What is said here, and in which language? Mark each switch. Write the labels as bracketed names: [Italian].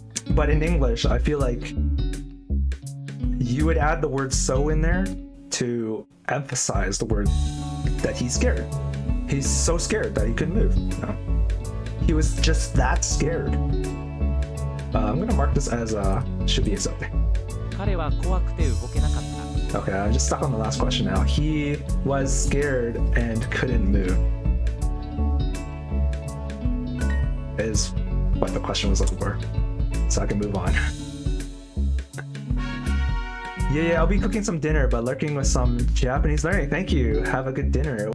[English] But in English, I feel like you would add the word so in there to emphasize the word that he's scared. He's so scared that he couldn't move. No. He was just that scared. I'm gonna mark this as should be accepted. [Japanese] 彼は怖くて動けなかった。 [English] Okay, I'm just stuck on the last question now. He was scared and couldn't move. Is what the question was looking for. So I can move on. Yeah, I'll be cooking some dinner, but lurking with some Japanese learning. Thank you. Have a good dinner.